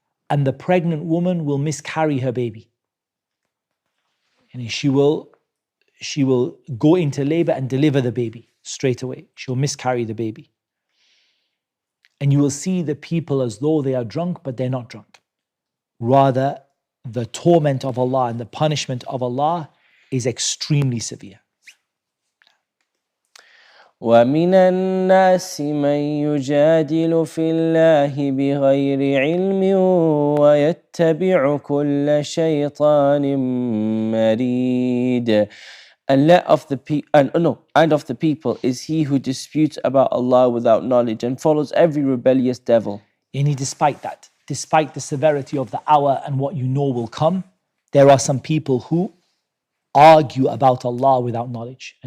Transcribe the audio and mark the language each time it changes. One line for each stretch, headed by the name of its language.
English: And the pregnant woman will miscarry her baby. And she will go into labor and deliver the baby straight away. She'll miscarry the baby. And you will see the people as though they are drunk, but they're not drunk. Rather, the torment of Allah and the punishment of Allah is extremely severe.
Arabic: ومن الناس من يجادل في الله بغير علم ويتبع كل شيطان مريد.
English: And of the people is he who disputes about Allah without knowledge and follows every rebellious devil. And despite that, despite the severity of the hour and what you know will come, there are some people who argue about Allah without knowledge.